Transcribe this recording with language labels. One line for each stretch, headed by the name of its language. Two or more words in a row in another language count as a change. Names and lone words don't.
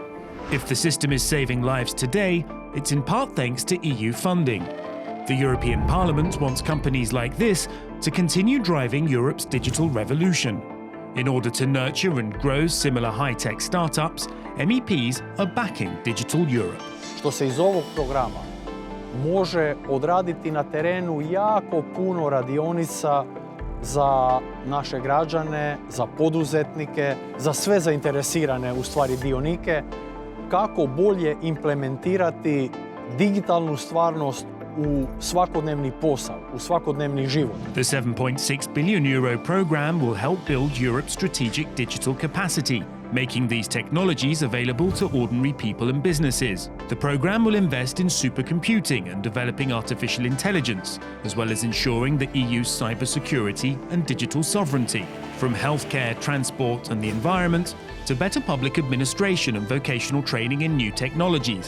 English: If the system is saving lives today, it's in part thanks to EU funding. The European Parliament wants companies like this to continue driving Europe's digital revolution. In order to nurture and grow similar high-tech startups, MEPs are backing Digital Europe.
Croatian: Što se iz ovog programa može odraditi na terenu jako puno radionica za naše građane, za poduzetnike, za sve zainteresirane u stvari dionike, kako bolje implementirati digitalnu stvarnost u svakodnevni posao, u svakodnevni život.
English: The €7.6 billion program will help build Europe's strategic digital capacity, making these technologies available to ordinary people and businesses. The program will invest in supercomputing and developing artificial intelligence, as well as ensuring the EU's cybersecurity and digital sovereignty, from healthcare, transport and the environment, to better public administration and vocational training in new technologies.